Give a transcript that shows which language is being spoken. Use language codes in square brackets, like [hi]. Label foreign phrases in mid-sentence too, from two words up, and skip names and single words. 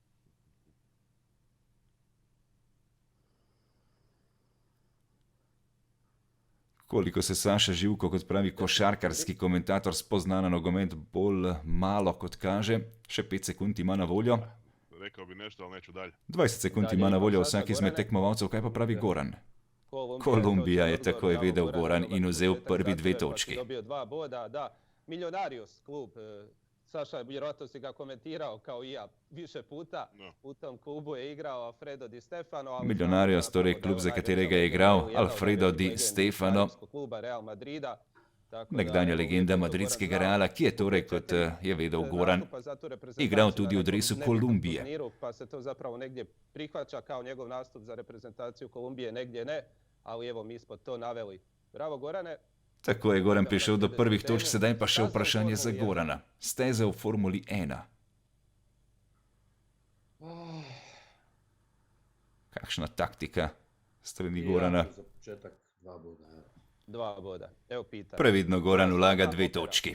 [sl] Koliko se Saša Živko, kot pravi košarkarski komentator, spozna na nogomet, bolj malo kot kaže. Še 5 sekund ima na voljo. [hr] Rekel bi nešto, ali neću dalje. [sl] 20 sekund ima na voljo vsak izmed tekmovalcev. Kaj pa pravi Goran? Kolumbija je takoj vedel Goran in vzel prvi 2 točki. Saša, [hr] vjerojatno si ga komentirao kao i ja više puta. U tom klubu je igrao Alfredo Di Stefano. [sl] Millonarios, torej klub, za katerega je igral Alfredo Di Stefano, nekdanja legenda madridskega Reala, ki je torej, kot je vedel Goran, igral tudi v dresu Kolumbije. [hr] Pa se to zapravo negdje prihvaća kao njegov nastup za reprezentaciju Kolumbije, negdje ne, ali evo mi smo to naveli. Bravo Gorane. [sl] Tako je Goran prišel do prvih točk, sedaj pa še vprašanje za Gorana. Steze v Formuli 1. Kakšna taktika strani Gorana? Previdno Goran vlaga 2 točki.